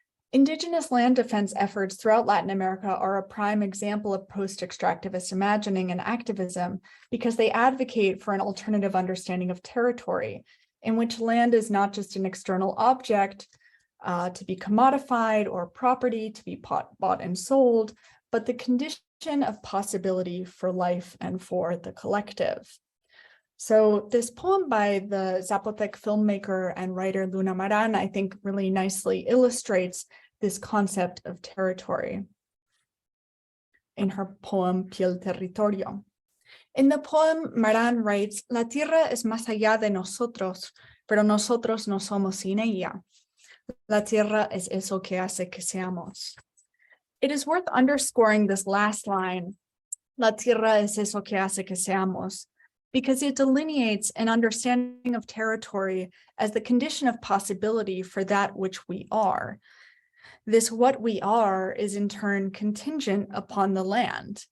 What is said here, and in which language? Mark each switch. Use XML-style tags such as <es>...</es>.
<en>Indigenous land defense efforts throughout Latin America are a prime example of post-extractivist imagining and activism because they advocate for an alternative understanding of territory in which land is not just an external object to be commodified or property to be bought and sold, but the condition of possibility for life and for the collective. So this poem by the Zapotec filmmaker and writer Luna Maran, I think really nicely illustrates this concept of territory in her poem Piel Territorio. In the poem, Maran writes,</en> <es>"La tierra es más allá de nosotros, pero nosotros no somos sin ella. La tierra es eso que hace que seamos."</es> <en>It is worth underscoring this last line,</en> <es>"La tierra es eso que hace que seamos,"</es> <en>because it delineates an understanding of territory as the condition of possibility for that which we are. This what we are is in turn contingent upon the land.</en>